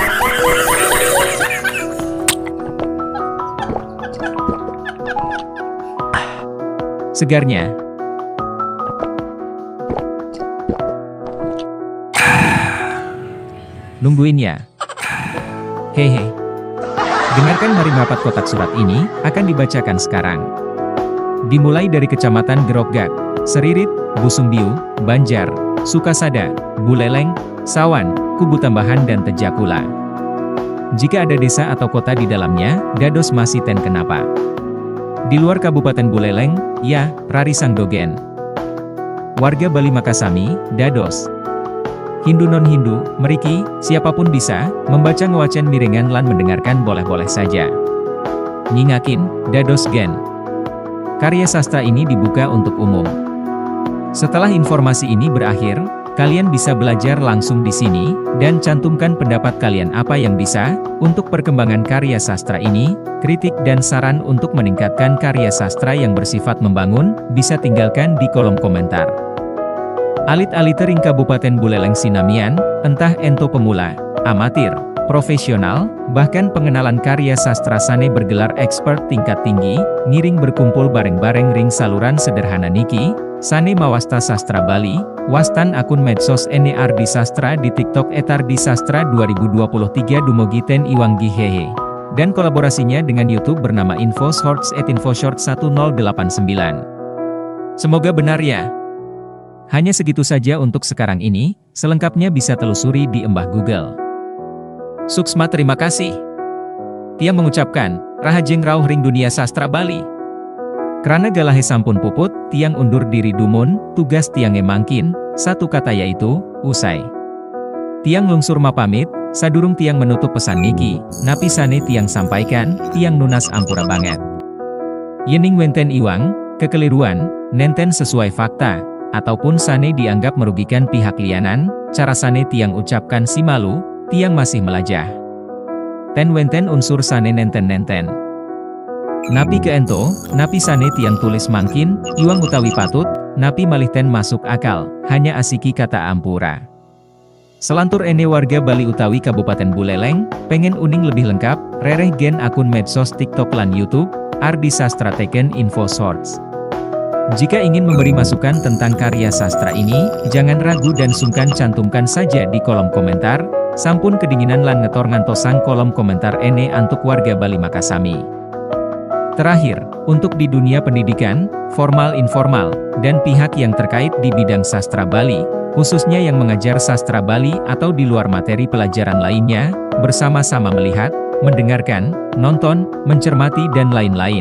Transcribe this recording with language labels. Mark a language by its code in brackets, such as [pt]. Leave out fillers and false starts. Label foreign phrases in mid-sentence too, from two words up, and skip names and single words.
[id] Segarnya. Nungguin ya. Hehe. Dengarkan mari merapat kotak surat ini, akan dibacakan sekarang. Dimulai dari Kecamatan Gerogak, Seririt, Busungbiu, Banjar, Sukasada, Buleleng, Sawan, Kubu Tambahan dan Tejakula. Jika ada desa atau kota di dalamnya, [ban] dados masih ten kenapa. [id] Di luar Kabupaten Buleleng, ya, Rari Sangdogen. [ban] Warga Bali Makasami, dados. Hindu non-Hindu, meriki, [id] siapapun bisa, membaca [ban] ngewacen mirengan lan [id] mendengarkan boleh-boleh saja. [ban] Nyingakin, dados gen. [id] Karya sastra ini dibuka untuk umum. Setelah informasi ini berakhir, kalian bisa belajar langsung di sini, dan cantumkan pendapat kalian apa yang bisa, untuk perkembangan karya sastra ini, kritik dan saran untuk meningkatkan karya sastra yang bersifat membangun, bisa tinggalkan di kolom komentar. [ban] Alit-alitering Kabupaten Buleleng Sinamian, [id] entah ento pemula, amatir, profesional, bahkan pengenalan karya sastra sane bergelar expert tingkat tinggi, [ban] ngiring berkumpul bareng-bareng ring saluran sederhana niki, sane mawasta sastra Bali, wastan akun medsos ene Ardi Sastra di TikTok @Ardi Sastra 2023 dumugi ten iwanggi hehe. [id] Dan kolaborasinya dengan YouTube bernama InfoShorts @InfoShorts1089. Semoga benar ya. Hanya segitu saja untuk sekarang ini, selengkapnya bisa telusuri di embah Google. [ban] Suksma [id] terima kasih. [ban] Tiang mengucapkan, rahajeng rauh ring dunia sastra Bali. Kerana galahe sampun puput, tiang undur diri dumun, tugas tiange mangkin, [id] satu kata yaitu, usai. [ban] Tiang lungsur mapamit, sadurung tiang menutup pesan niki, napi sane tiang sampaikan, tiang nunas ampura banget. Yening wenten iwang, kekeliruan, nenten sesuai fakta, ataupun sane dianggap merugikan pihak lianan, cara sane tiang ucapkan si malu, tiang masih melajah. Ten wenten unsur sane nenten-nenten. Napi keento, napi sane tiang tulis mangkin, iwang utawi patut, napi malih ten masuk akal, hanya asiki kata ampura. Selantur ene warga Bali utawi Kabupaten Buleleng, pengen uning lebih lengkap, rereh gen akun medsos TikTok lan YouTube, Ardi Sastra teken InfoShorts. [id] Jika ingin memberi masukan tentang karya sastra ini, jangan ragu dan sungkan cantumkan saja di kolom komentar, [ban] sampun kedinginan lan ngetor ngantosang kolom komentar ene antuk warga Bali Makasami. [id] Terakhir, untuk di dunia pendidikan, formal informal, dan pihak yang terkait di bidang sastra Bali, khususnya yang mengajar sastra Bali atau di luar materi pelajaran lainnya, bersama-sama melihat, mendengarkan, nonton, mencermati dan lain-lain.